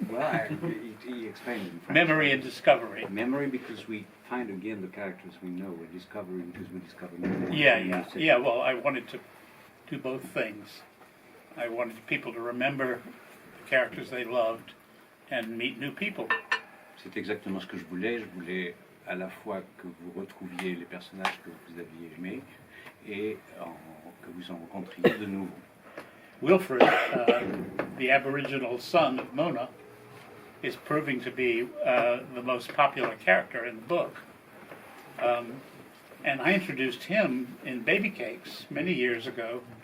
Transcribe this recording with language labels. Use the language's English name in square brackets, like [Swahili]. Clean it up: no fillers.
[English] well, he explained in French. Memory and discovery. Memory because we find again the characters we know, and discovery because we discover new Yeah. Well, I wanted to do both things. I wanted people to remember the characters they loved and meet new people. [French] C'est exactement ce que je voulais. Je voulais à la fois que vous retrouviez les personnages que vous aviez aimés et que vous en rencontriez de nouveaux. [English] Wilfred, the Aboriginal son of Mona, is proving to be the most popular character in the book. And I introduced him in Baby Cakes many years ago.